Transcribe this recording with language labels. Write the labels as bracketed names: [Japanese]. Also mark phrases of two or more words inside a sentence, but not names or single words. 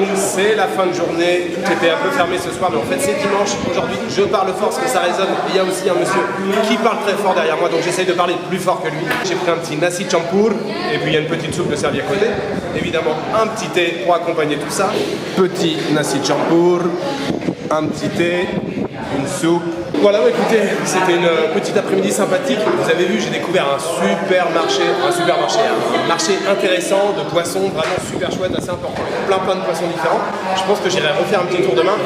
[French] C'est la fin de journée, tout était un peu fermé ce soir, mais en fait c'est dimanche. Aujourd'hui, je parle fort parce que ça résonne. Il y a aussi un monsieur qui parle très fort derrière moi, donc j'essaye de parler plus fort que lui. J'ai pris un petit nasi campur, et puis il y a une petite soupe de servie à côté. Évidemment, un petit thé pour accompagner tout ça. Petit nasi campur, un petit thé, une soupe. Voilà, écoutez, c'était une petite après-midi sympathique. Vous avez vu, j'ai découvert un supermarché, un marché intéressant de poissons, vraiment super chouette, assez important. Plein de poissons différents. Je pense que j'irai refaire un petit tour demain.